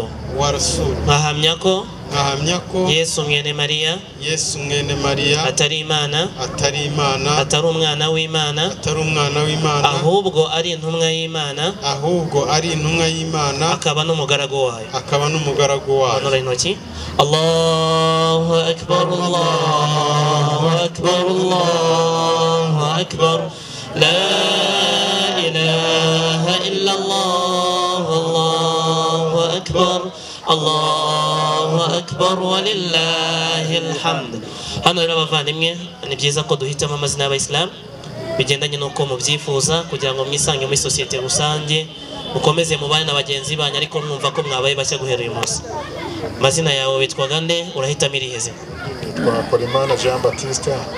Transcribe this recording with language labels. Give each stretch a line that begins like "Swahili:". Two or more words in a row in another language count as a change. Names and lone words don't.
Kinyarwanda: Nkahamya ko Yesu mwene Mariya atari Imana, atari umwana w'Imana, ahubwo ari intumwa y'Imana, akaba n'umugaragu wayo. Manura intoki.
Arabic: الله أكبر، الله أكبر، الله أكبر. لا إله إلا الله، الله أكبر، الله أكبر ولله الحمد.
Kinyarwanda: Hano rero abavandimwe, ni byiza ko duhitamo amazina y'abayisilamu bigendanye n'uko mubyifuza, kugira ngo mwisange muri sosiyete rusange, mukomeze mubane na bagenzi banyu, ariko mwumva ko mwabaye bashya guhera uyu munsi. Amazina yawe witwaga nde? Urahitamo irihe zina? Twakora Imana Jean Baptiste.